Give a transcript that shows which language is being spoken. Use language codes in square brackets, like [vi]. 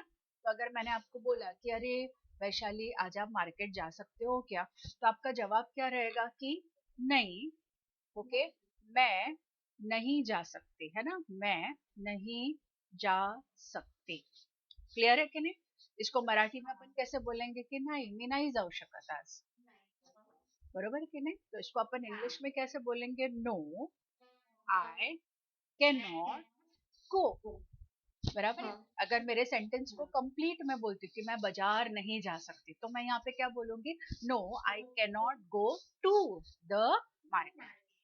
[hi] तो अगर मैंने आपको बोला कि अरे वैशाली आज आप मार्केट जा सकते हो क्या, तो आपका जवाब क्या रहेगा? कि नहीं. ओके. मैं नहीं जा सकती, है ना? मैं नहीं जा सकती. क्लियर है कि नहीं? इसको मराठी में अपन कैसे बोलेंगे? [mr] कि नहीं मी नाही जाऊ शकत आज. [hi] बरोबर की नहीं? तो इसको अपन इंग्लिश में कैसे बोलेंगे? [en] No I can not go. [hi] बराबर है। अगर मेरे सेंटेंस को कंप्लीट मैं बोलती हूँ कि मैं बाजार नहीं जा सकती, तो मैं यहाँ पे क्या बोलूंगी, [en] No I can not go to the market.